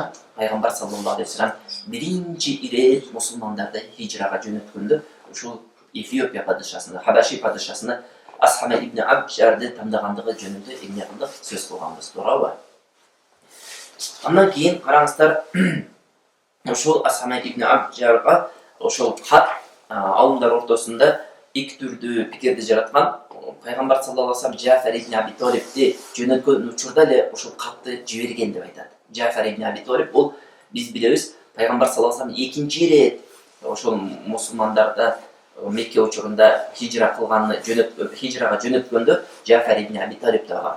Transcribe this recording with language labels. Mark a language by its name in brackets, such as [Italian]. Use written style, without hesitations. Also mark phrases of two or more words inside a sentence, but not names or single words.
[Kyrgyz] Пайгамбар [Arabic] صلى الله عليه وسلم [Kyrgyz] биринчи ирет мусулмандарды хижрага жөнөткөндө ушул Эфиопия падышасына, Хабаши падышасына Асхама ибн Абджарды тандагандыгы жөнүндө эмне кылдык? Сөз кылганбыз, туурабы? Андан кийин караңыздар, ошол Асхама ибн Абджарга ошол кат алымдар ортосунда эки түрдүү пикирди жараткан. Пайгамбар [Arabic] صلى الله عليه وسلم [Kyrgyz] Джафар ибн Аби Талибти жөнөткөн учурда эле ошол катты жиберген деп айтат. Джафар ибн Аби Талиб бул биз билебиз, пайгамбар [Arabic] صلى الله عليه وسلم [Kyrgyz] экинчи ирет ошол мусулмандарда Мекке учурунда хижрага жөнөткөндө Джафар ибн Аби Талибти алган.